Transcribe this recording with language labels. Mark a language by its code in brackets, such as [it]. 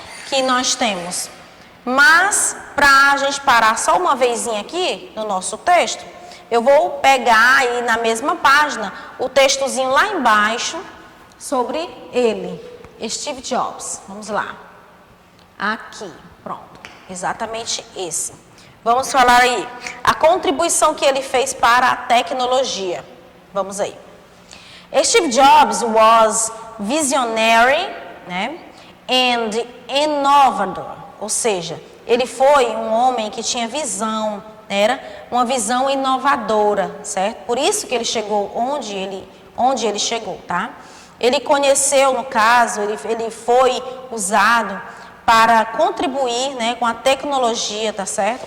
[pt] Que nós temos. Mas, para a gente parar só uma vezinha aqui no nosso texto, eu vou pegar aí na mesma página o textozinho lá embaixo sobre ele, Steve Jobs. Vamos lá. Aqui, pronto. Exatamente esse. Vamos falar aí. A contribuição que ele fez para a tecnologia. Vamos aí. [en] Steve Jobs was visionary, né? And [pt] innovador. Ou seja, ele foi um homem que tinha visão, era uma visão inovadora, certo? Por isso que ele chegou onde ele chegou, tá? Ele conheceu, no caso, ele foi usado para contribuir, né, com a tecnologia, tá certo?